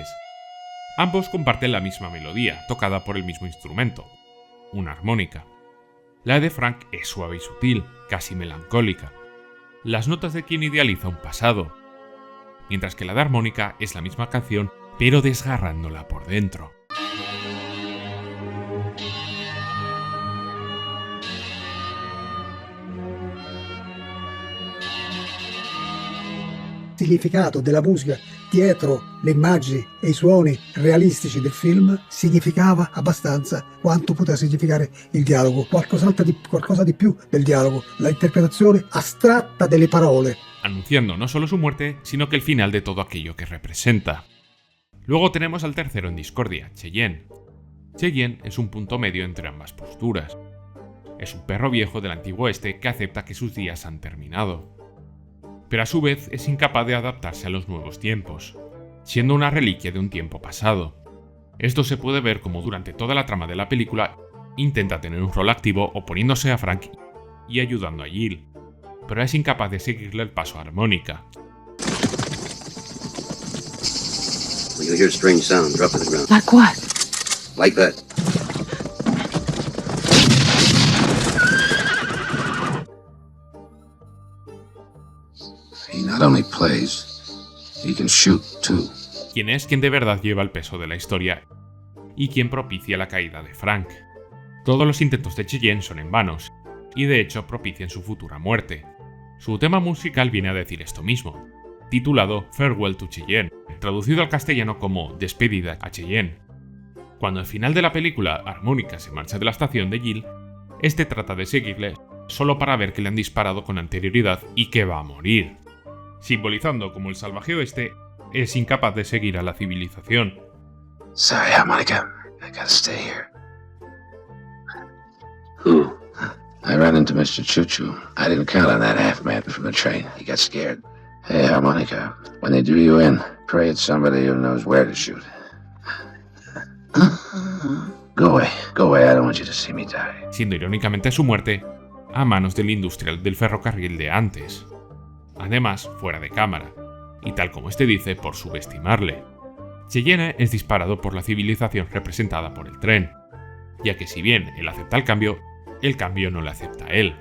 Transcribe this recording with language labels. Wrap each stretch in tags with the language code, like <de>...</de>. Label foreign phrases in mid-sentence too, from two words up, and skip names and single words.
<es>Ambos comparten la misma melodía, tocada por el mismo instrumento, una armónica. La de Frank es suave y sutil, casi melancólica. Las notas de quien idealiza un pasado, mientras que la de Armónica es la misma canción, pero desgarrándola por dentro.</es> <it>Il significato della musica dietro le immagini e i suoni realistici del film significava abbastanza quanto poteva significare il dialogo, qualcosa di più del dialogo, la interpretazione astratta delle parole.</it> <es>Anunciando no solo su muerte, sino que el final de todo aquello que representa. Luego tenemos al tercero en discordia, Cheyenne. Cheyenne es un punto medio entre ambas posturas. Es un perro viejo del antiguo oeste que acepta que sus días han terminado, pero a su vez es incapaz de adaptarse a los nuevos tiempos, siendo una reliquia de un tiempo pasado. Esto se puede ver como durante toda la trama de la película intenta tener un rol activo oponiéndose a Frank y ayudando a Jill, pero es incapaz de seguirle el paso a Armónica.</es> <en>Well, you hear a strange sound drop to the ground. Like what? Like that. He not only plays, he can shoot too.</en> <es>Quien es quien de verdad lleva el peso de la historia y quien propicia la caída de Frank. Todos los intentos de Cheyenne son en vanos, y de hecho propician su futura muerte. Su tema musical viene a decir esto mismo, titulado Farewell to Cheyenne, traducido al castellano como Despedida a Cheyenne. Cuando al final de la película Armónica se marcha de la estación de Jill, este trata de seguirle solo para ver que le han disparado con anterioridad y que va a morir, simbolizando como el salvaje oeste es incapaz de seguir a la civilización.</es> <en>Sorry, Harmonica. I gotta stay here. Who? I ran into Mr. Choo-Choo. I didn't count on that half-man from the train. He got scared. Hey, Harmonica, when they do you in, pray it's somebody who knows where to shoot. Go away, I don't want you to see me die.</en> <es>Siendo irónicamente su muerte a manos del industrial del ferrocarril de antes. Además, fuera de cámara, y tal como este dice, por subestimarle. Cheyenne es disparado por la civilización representada por el tren, ya que si bien él acepta el cambio no le acepta a él.</es>